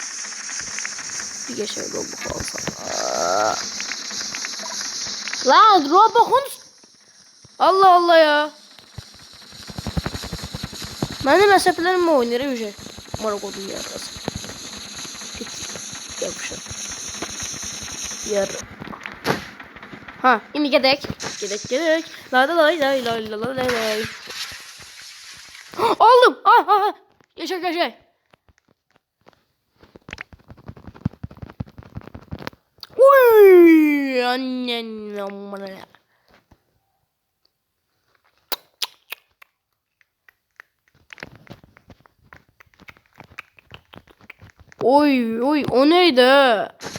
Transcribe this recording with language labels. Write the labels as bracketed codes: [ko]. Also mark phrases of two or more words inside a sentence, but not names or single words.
[tr] Bir geçer Robux alsam. Lan Robux. Allah ya. Benim hesaplarımla oynarım şey. Marakodun yarası. Yapışır. [az] Yar. Ha, indi gedək. Gedək. Lay lay lay lay lay lay lay. [tr] Aldım. Ah. Yaşa. Uy, annen amına. Oy, o neydi?